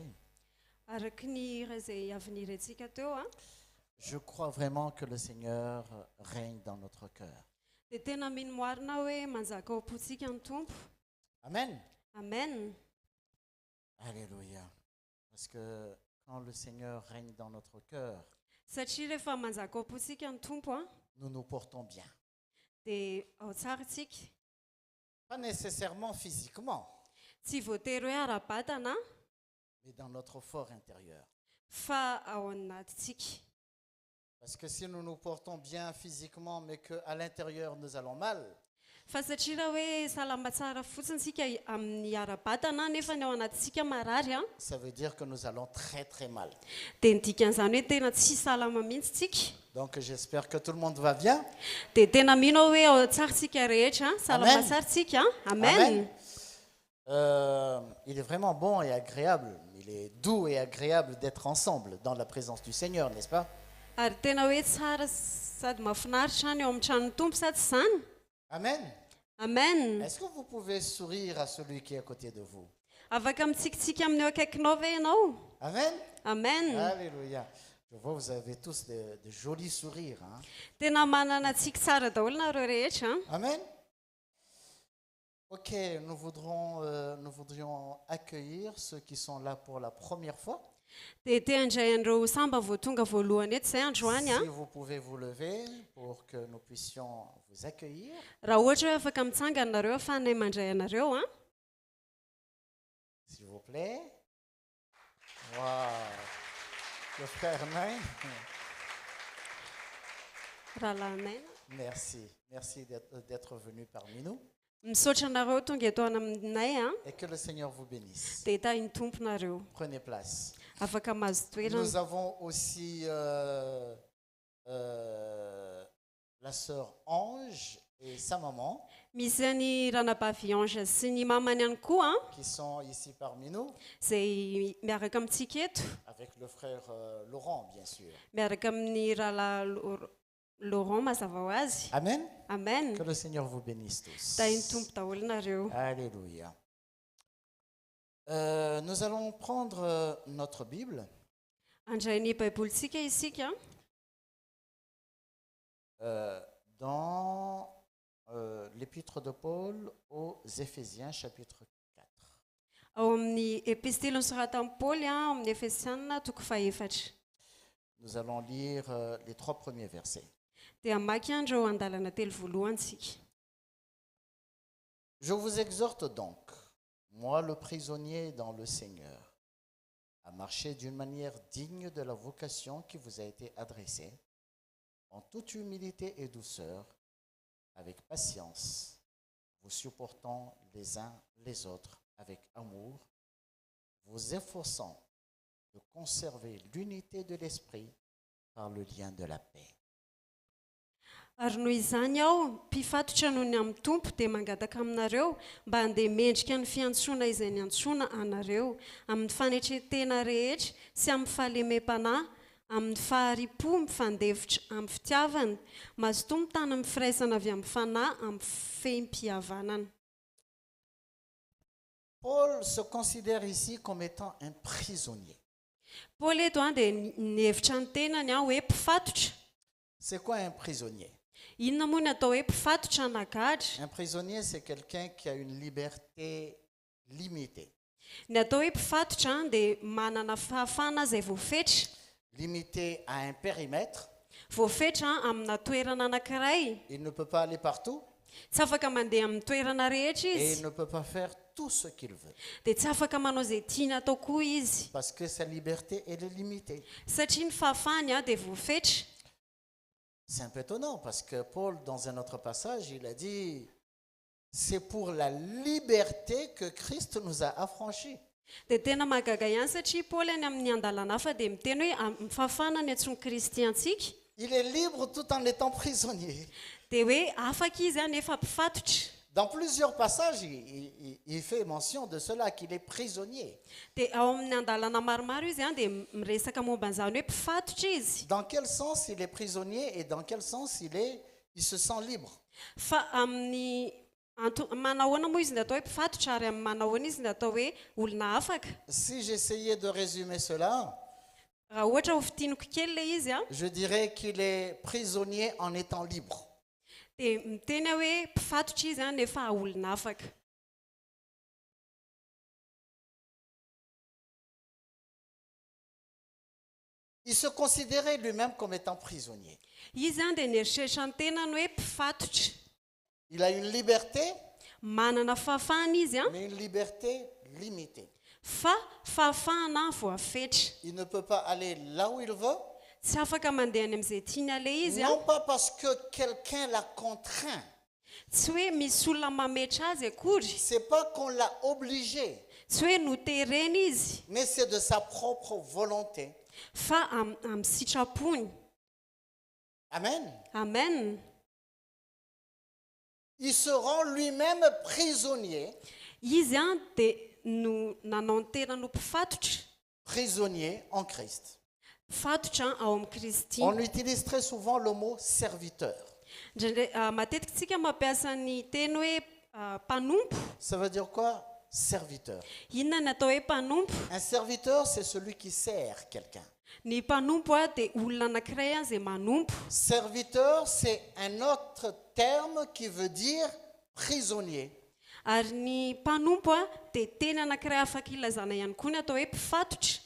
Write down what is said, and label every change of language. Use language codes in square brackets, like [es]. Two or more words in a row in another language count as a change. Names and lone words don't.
[mg] Araka ny hira izay avy nirentsika teo [fr] je crois vraiment que le Seigneur règne dans notre cœur. [mg] dia tena mino marina hoe manjaka ao am-pontsika ny Tompo. Amen. Amen. [fr] Alléluia. Parce que quand le Seigneur règne dans notre cœur, [mg] Satria rehefa manjaka ao am-pontsika ny Tompo [fr] nous nous portons bien. [mg] dia ao tsara tsika. [fr] Pas nécessairement physiquement, [mg] Tsy voatery hoe ara-batana [fr] mais dans notre fort intérieur. [mg] fa ao anatintsika. [fr] Parce que si nous nous portons bien physiquement, mais qu'à l'intérieur nous allons mal, [mg] fa satria raha hoe salama tsara fotsiny sika amin'ny ara-batana nefa ny ao anatintsika marary a [fr] ça veut dire que nous allons très très mal. [mg] dia ny dikan'izany hoe tena tsy salama mihitsy tsika. [fr] Donc j'espère que tout le monde va bien. [mg] dia tena mino hoe ao tsara tsika rehetra salama Amen. tsara tsika amen. Amen. [fr] Il est vraiment bon et agréable, il est doux et agréable d'être ensemble dans la présence du Seigneur, n'est-ce pas? [mg] ary tena hoe tsara sady mahafinaritra ny eo amin'ny tranon'ny tompo sady tsy izany. Amen. Amen. [fr] Est-ce que vous pouvez sourire à celui qui est à côté de vous? [mg] Afaka mitsikitsiky amin'ny eo akaikinao ve ianao? Amen. Amen. [fr] Alléluia. Je vois vous avez tous de jolis sourires. Hein? [mg] Tena manana tsiky tsara daholo nareo rehetra. Amen. [fr] Ok, nous voudrions accueillir ceux qui sont là pour la première fois. [mg] Dia te handray an'ireo samba vao tonga voalohany eto izay androany a. [fr] Si vous pouvez vous lever pour que nous puissions vous accueillir. Raha ohatra hoe afaka mitsangana nareo ahafahanay mandray anareo a. S'il vous plaît. Wow. Le frère Nain. [mg] Rahalahy [fr] Merci. Merci d'être venu parmi nous. [mg] misaotra anareo tonga eto aminay a. [fr] Et que le Seigneur vous bénisse. [mg] Dia hitahiny tomponareo. [fr] Prenez place. [mg] Afaka mahazo toerana. [fr] Nous avons aussi la sœur Ange et sa maman [mg] Misy any ranabavy Ange sy ny mamany ihany koa [fr] qui sont ici parmi nous, [mg] izay miaraka amintsika eto. [fr] avec le frère Laurent, bien sûr. [mg] Miaraka amin'ny rahalahy Laurent mazava ho azy. Amen. Amen. [fr] Que le Seigneur vous bénisse tous. [mg] Tahiny tompo daholo nareo. [fr] Alléluia. Nous allons prendre notre Bible. [mg] Andray ny baibolitsika isika [fr] Dans l'épître de Paul aux Éphésiens, chapitre 4. [mg] ao amin'ny epistily nosoratan'i Paoly amin'ny Efesianina toko faefatra. [fr] Nous allons lire les 3 premiers versets. [mg] Dia hamaky andreo andalana telo voalohantsika. [fr] Je vous exhorte donc, moi le prisonnier dans le Seigneur, à marcher d'une manière digne de la vocation qui vous a été adressée, en toute humilité et douceur, avec patience, vous supportant les uns les autres avec amour, vous efforçant de conserver l'unité de l'esprit par le lien de la paix. [mg] Ary noho izany aho mpifatotra noho ny amin'ny tompo dia mangataka aminareo mba handeha mendrika ny fiantsoana izay niantsoana anareo amin'ny fanetretena rehetra sy amin'ny fahalemem-panahy, amin'ny faharipo mifandevitra amin'ny fitiavana, mazotoa mitana amin'ny firaisana avy amin'ny fanahy amin'ny fehim-pihavanana. [fr] Paul se considère ici comme étant un prisonnier. [mg] Paul eto dia nihevitra ny tenany hoe mpifatotra. [fr] C'est quoi un prisonnier? [mg] Inona moa ny atao hoe mpifatotra anagadra? [fr] Un prisonnier, c'est quelqu'un qui a une liberté limitée. [mg] Ny atao hoe mpifatotra dia manana fahafana izay voafetra. [fr] Limité à un périmètre. [mg] Voafetra amina toerana anankiray. [fr] Il ne peut pas aller partout. [mg] Tsy afaka mandeha amin'ny toerana rehetra [fr] Et [mg] izy. [fr] il ne peut pas faire tout ce qu'il veut. [mg] Dia tsy afaka manao izay tiany atao koa izy. [fr] Parce que sa liberté, elle est limitée. [mg] Satria ny fahafahany dia voafetra. [fr] C'est un peu étonnant parce que Paul, dans un autre passage, il a dit « C'est pour la liberté que Christ nous a affranchis. » [mg] Dia tena mahagaga ihany satria Paoly any amin'ny andalana hafa dia miteny hoe amin'ny fahafahana ny antsony Kristy antsika. [fr] Il est libre tout en étant prisonnier. [mg] Dia hoe afaka izy nefa mpifatotra. [fr] Dans plusieurs passages, il fait mention de cela, qu'il est prisonnier. [mg] Dia ao amin'ny andalana maromaro izy dia miresaka momba an'izany hoe mpifatotra izy. [fr] Dans quel sens il est prisonnier et dans quel sens il se sent libre? [mg] Fa amin'ny manahoana moa izy ny atao hoe mpifatotra ary amin'ny manahoana izy ny atao hoe olona afaka. [fr] Si j'essayais de résumer cela, [mg] raha ohatra ho fitiniko kely le izy [fr] je dirais qu'il est prisonnier en étant libre. [mg] dia miteny hoe mpifatotra izy nefa olona afaka. [fr] Il se considérait lui-même comme étant prisonnier. [mg] Izy dia nieritreritra ny tenany hoe mpifatotra. [fr] Il a une liberté, [mg] manana fahafahana izy [fr] mais une liberté limitée. [mg] fa fahafahana voafetra. [fr] Il ne peut pas aller là où il veut. [mg] Tsy afaka mandeha any amin'izay tiany ale izy [fr] Non pas parce que quelqu'un l'a contraint. [mg] tsy hoe misy olona mametra azy akory, [fr] C'est pas qu'on l'a obligé, [mg] tsy hoe noterena izy, [fr] mais c'est de sa propre volonté. [mg] fa amin'ny sitrapony. Amen. Amen. [fr] Il se rend lui-même prisonnier, [mg] Izy dia no nanao ny tena no mpifatotra, [fr] prisonnier en Christ. [mg] mpifatotra ao amin'ny Kristy. [fr] On utilise très souvent le mot serviteur. [mg] Matetika tsika mampiasa ny teny hoe mpanompo. [fr] Ça veut dire quoi? Serviteur. [mg] Inona ny atao hoe mpanompo? [fr] Un serviteur, c'est celui qui sert quelqu'un. [mg] Ny mpanompo dia olona anankiray izay manompo. [fr] Serviteur, c'est un autre terme qui veut dire prisonnier. [mg] Ary ny mpanompo dia teny anankiray afaka ilazana ihany koa ny atao hoe mpifatotra.